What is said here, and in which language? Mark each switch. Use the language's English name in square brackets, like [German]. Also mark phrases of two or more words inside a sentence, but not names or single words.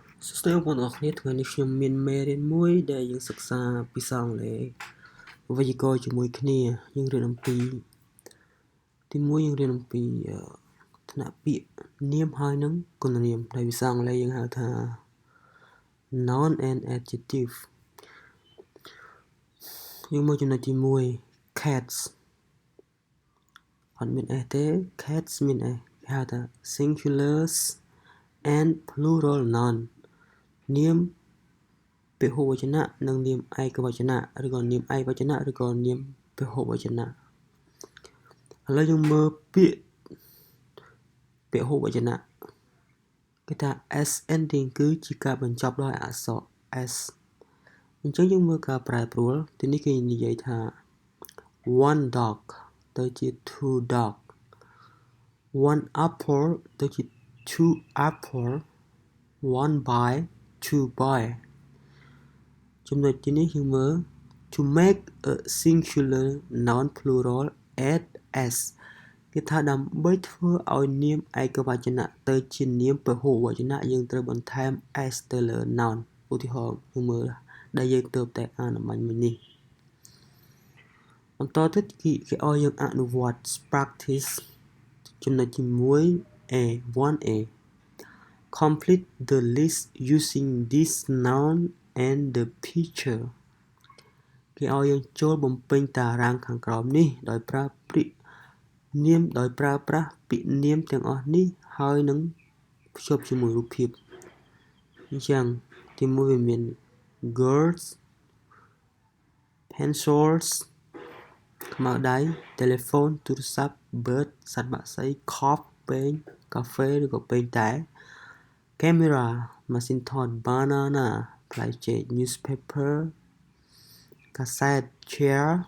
[Khmer] សួស្តីបងប្អូនទាំងអស់គ្នាថ្ងៃនេះខ្ញុំមានមេរៀនមួយដែលយើងសិក្សាពីសង្ខេបវេយ្យាករណ៍ជាមួយគ្នាយើងរៀនអំពីទី1យើងរៀនអំពីថ្នាក់ពាក្យនាមហើយនឹងគុណនាមដែលភាសាអង់គ្លេសយើងហៅថា [English] noun and adjective [Khmer] យើងមកចំណុចទី1 cats អត់មាន s ទេ cats មាន s គេហៅថា [English] singulars and plural noun [Khmer] នាមពហុវចនៈនិងនាមឯកវចនៈឬក៏នាម ឯកវចនៈឬក៏នាមពហុវចនៈឥឡូវយើងមើលពាក្យពហុវចនៈគេថា [English] s ending [Khmer] គឺជាការបញ្ចប់ដោយអក្សរ s អញ្ចឹងយើងមើលការប្រែប្រួលទីនេះគេនិយាយថា [English] one dog [Khmer] ទៅជា [English] two dog one apple [Khmer] ទៅជា [English] two apple one boy two boy [Khmer] ចំណុចទីនេះយើងមើល [English] to make a singular noun plural add s [Khmer] គេថាដើម្បីធ្វើឲ្យនាមឯកវចនៈទៅជានាមពហុវចនៈយើងត្រូវបន្ថែម s ទៅលើ noun ឧទាហរណ៍យើងមើលដែលយើងទើបតែអានអំបញ្ញមិញនេះ បន្តទៅគេឲ្យយើងអនុវត្ត practice ចំណុចទី1 A 1A [English] complete the list using this noun and the picture [Khmer] គេឲ្យយើងចូលបំពេញតារាងខាងក្រោមនេះដោយប្រើពាក្យនាមដោយប្រើប្រាស់ពាក្យនាមទាំងអស់នេះហើយនឹងភ្ជាប់ជាមួយរូបភាពអញ្ចឹងទី1វាមាន girls pencils ខ្មៅដៃ telephone ទូរស័ព្ទ bird សត្វបក្សី cup ពែងកាហ្វេឬក៏ពែងតែ camera ម៉ាស៊ីនថត banana ផ្លែចេក newspaper កាសែត chair